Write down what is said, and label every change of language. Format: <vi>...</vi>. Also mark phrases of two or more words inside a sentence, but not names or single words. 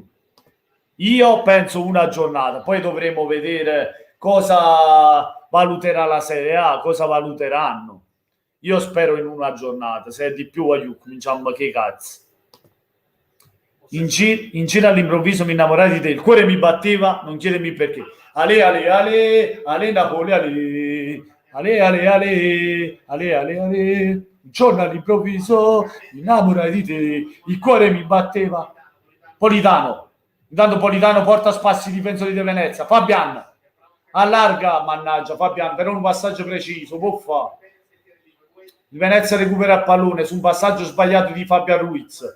<it>Io penso una giornata, poi dovremo vedere cosa valuterà la Serie A, cosa valuteranno. Io spero in una giornata, se è di più cominciamo che cazzo. In giro all'improvviso mi innamorai di te, il cuore mi batteva, non chiedermi perché. Ale, ale, ale, ale Napoli, ale, ale, ale, ale, ale, ale, ale. Un giorno all'improvviso mi innamorai di te, il cuore mi batteva. Politano, intanto Politano porta spassi i difensori di Venezia. Fabian, allarga, mannaggia, Fabian, però un passaggio preciso, può fare. Il Venezia recupera il pallone su un passaggio sbagliato di Fabian Ruiz.</it>